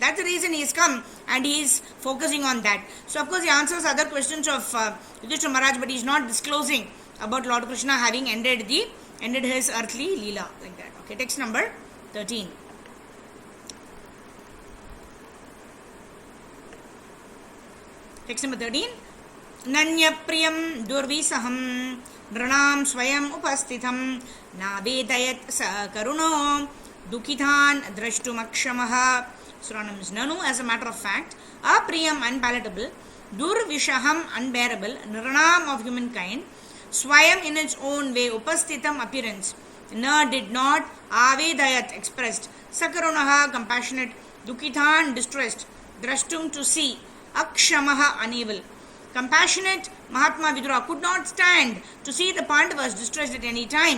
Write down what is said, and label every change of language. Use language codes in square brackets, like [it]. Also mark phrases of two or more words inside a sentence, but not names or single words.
[en] That's the reason he has come, and he is focusing on that. So of course he answers other questions of Yudhishthira Maharaj, but he is not disclosing about Lord Krishna having ended his earthly Leela, like that. Okay, text number 13. Text number 13. [sa] नन्वप्रियं दुर्विषहं नृणां स्वयम् उपस्थितम् नावेदयत् स करुणो दुःखितान् द्रष्टुमक्षमः. [en] Synonyms: nanu, as a matter of fact, apriyam, unpalatable, durvishaham, unbearable, nranam, of humankind, swayam, in its own way, upasthitam, appearance, na, did not, avedayat, expressed, sakarunaha, compassionate, dukithan, distressed, drashtum, to see, akshamaha, unable. Compassionate Mahatma Vidura could not stand to see the Pandavas distressed at any time.